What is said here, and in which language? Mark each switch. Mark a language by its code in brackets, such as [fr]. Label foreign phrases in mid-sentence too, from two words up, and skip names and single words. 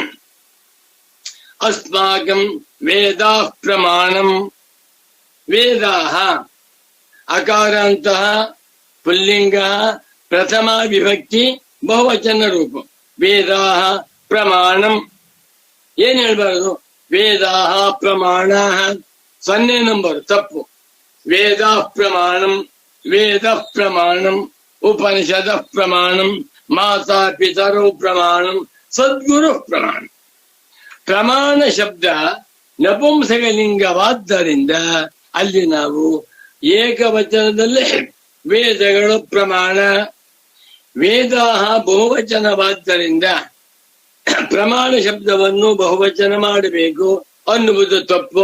[sa] ಅಸ್ಮಾಕಂ ವೇದಾ ಪ್ರಮಾಣಂ, ವೇದಾಹ [kn] ಅಕಾರಾಂತಹ ಪುಲ್ಲಿಂಗ ಪ್ರಥಮ ವಿಭಕ್ತಿ ಬಹುವಚನ ರೂಪ. ವೇದಾಹ ಪ್ರಮಾಣಂ ಏನ್ ಹೇಳ್ಬಾರ್ದು? ವೇದಾಹ ಪ್ರಮಾಣ 0 ನಂಬರ್ ತಪ್ಪು. [sa] ವೇದ ಪ್ರಮಾಣಂ, ವೇದ ಪ್ರಮಾಣಂ, ಉಪನಿಷದ ಪ್ರಮಾಣಂ, ಮಾತಾ ಪಿತರೋ ಪ್ರಮಾಣಂ, ಸದ್ಗುರು ಪ್ರಮಾಣ. [kn] ಪ್ರಮಾಣ ಶಬ್ದ ನಪುಂಸಕಲಿಂಗವಾದ್ದರಿಂದ ಅಲ್ಲಿ ನಾವು ಏಕವಚನದಲ್ಲೇ ವೇದಗಳು ಪ್ರಮಾಣ. ವೇದ ಬಹುವಚನವಾದ್ದರಿಂದ ಪ್ರಮಾಣ ಶಬ್ದವನ್ನು ಬಹುವಚನ ಮಾಡಬೇಕು ಅನ್ನುವುದು ತಪ್ಪು.